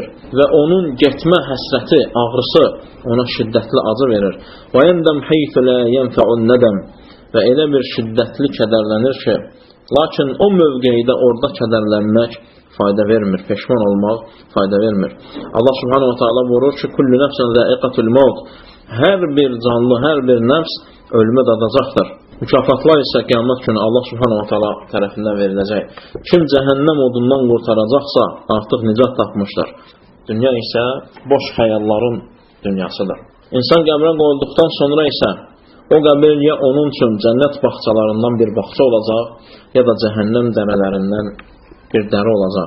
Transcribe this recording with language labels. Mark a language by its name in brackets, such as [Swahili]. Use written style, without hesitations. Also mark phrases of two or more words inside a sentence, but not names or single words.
[Azerbaijani] Və onun getmə həsrəti, ağrısı ona şiddətli acı verir. [Arabic] ويندم حيث لا ينفع الندم. [Azerbaijani] Və elə bir şiddətli kədərlənir ki, lakin o mövqeydə orada kədərlənmək fayda vermir, peşman olmaq fayda vermir. Allah [Arabic] سبحانه وتعالى [Azerbaijani] buyurur ki, [Arabic] كل نفس ذائقة الموت. [Azerbaijani] Hər bir canlı, hər bir nəfs ölümə dadacaqdır. Mükafatlar isə qiyamət günü Allah [Arabic] سبحانه وتعالى [Azerbaijani] tərəfindən veriləcək. Kim cəhənnəm odundan qurtaracaqsa, artıq nicat tapmışdır. Dünya isə boş xəyalların dünyasıdır. İnsan qəbrə qoyulduqdan sonra isə o qəbir ya onun üçün cənnət bağçalarından bir bağça olacaq, ya da cəhənnəm dərələrindən bir dəri olacaq.